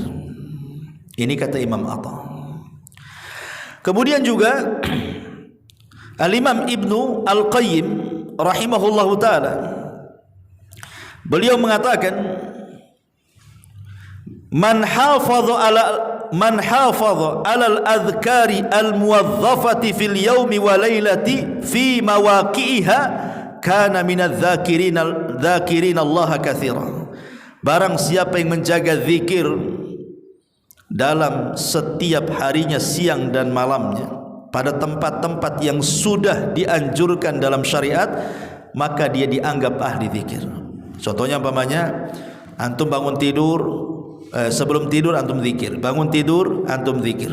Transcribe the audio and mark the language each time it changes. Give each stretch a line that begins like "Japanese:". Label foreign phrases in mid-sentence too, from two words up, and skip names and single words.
Indonesian: Ini kata Imam Atta. Kemudian juga Al-Imam Ibnu Al-Qayyim
Arabic: رحمه الله تعالى,
Indonesian: beliau mengatakan
Arabic: من حافظ على الأذكار الموظفة في اليوم والليلة في مواقعها كان من الذاكرين الله كثيرا.
Indonesian: Barang siapa yang menjaga zikir dalam setiap harinya, siang dan malamnya, pada tempat-tempat yang sudah dianjurkan dalam syariat, maka dia dianggap ahli zikir. Contohnya umpamanya antum bangun tidur, sebelum tidur antum zikir, bangun tidur antum zikir.